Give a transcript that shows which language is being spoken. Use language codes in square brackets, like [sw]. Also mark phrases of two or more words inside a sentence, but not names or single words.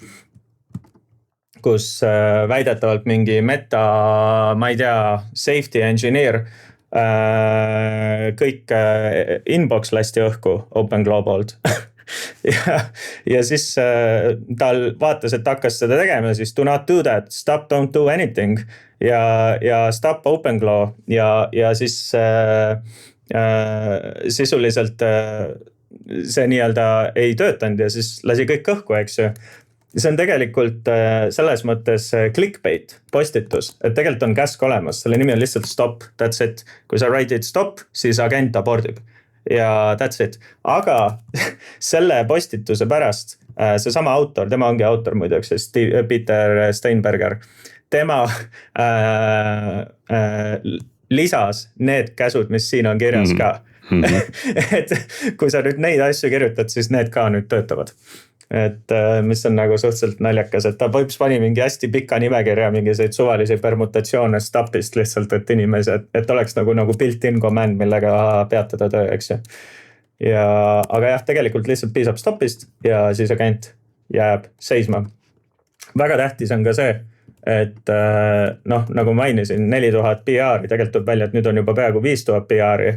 [et] Kus väidetavalt mingi meta, ma ei tea, [en] safety engineer [et] kõik inbox lasti õhku OpenClaw poolt. ja siis tal vaatas, et hakkas seda tegema, siis [en] do not do that, stop, don't do anything [et] ja stop OpenClaw ja siis sisuliselt see nii-öelda ei töötanud ja siis lasi kõik õhku, eks ju. See on tegelikult selles mõttes clickbait postitus, et tegelikult on käsk olemas, selle nimi on lihtsalt stop, [en] that's it. [et] Kui sa write'id stop, siis agent abordib. [en] Ja that's it. [et] Aga selle postituse pärast see sama autor, tema ongi autor muideks, Peter Steinberger, tema lisas need käsud, mis siin on kirjas ka. Et kui sa nüüd neid asju kirjutad, siis need ka nüüd töötavad. Et mis on nagu suhteliselt naljakas, et ta võiks pani mingi hästi pika nimekirja, mingiseid suvalisi permutatsioone stopist lihtsalt, et inimesed, et oleks nagu [en] built-in command, [et] millega peatada töö, eks ju. Aga jah, tegelikult lihtsalt piisab stopist ja siis agent jääb seisma. Väga tähtis on ka see, et noh, nagu mainisin, 4000 PR-i, tegelikult tuleb välja, et nüüd on juba peaaegu 5000 PR-i.